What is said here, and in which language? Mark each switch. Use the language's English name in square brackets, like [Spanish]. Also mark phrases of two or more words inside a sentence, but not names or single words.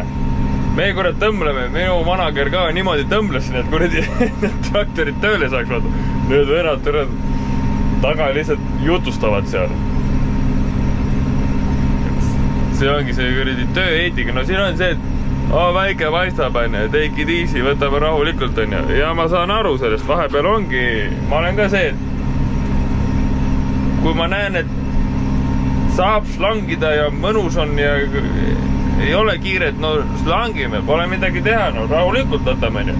[Estonian] Me kurat tõmbleme, minu manager ka niimoodi tõmbles, et kuradi traktorid tööle saaks vaata. Nüüd vennad taga lihtsalt jutustavad seal. See ongi see kuradi tööeetika. No siin on see, et väike paistab, on ju, [English] take it easy, [Estonian] võtame rahulikult, on ju. Ja ma saan aru sellest, vahepeal ongi, ma olen ka see, et kui ma näen, et saab slangida ja mõnus on ja ei ole kiiret, no slangime, pole midagi teha, no rahulikult võtame, on ju.